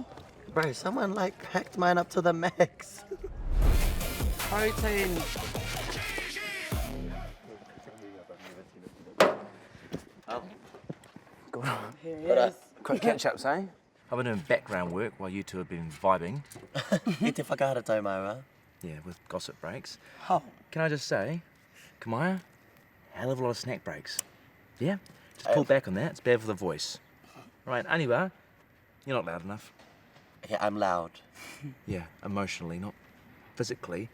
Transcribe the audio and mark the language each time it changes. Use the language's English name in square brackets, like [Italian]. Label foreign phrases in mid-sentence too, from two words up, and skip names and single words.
[English] Bro, someone like packed mine up to the max. Protein. Oh. Go on. Here he is. Quick catch-ups, eh? I've been doing background work while you two have been vibing. [Māori] Ite whakahara tau, Mara. [English] Yeah, with gossip breaks. Oh. Can I just say, Kamaea, hell of a lot of snack breaks. Yeah? Just pull back on that, it's bad for the voice. Right, Aniwa, you're not loud enough. Yeah, I'm loud. Yeah, emotionally, not physically.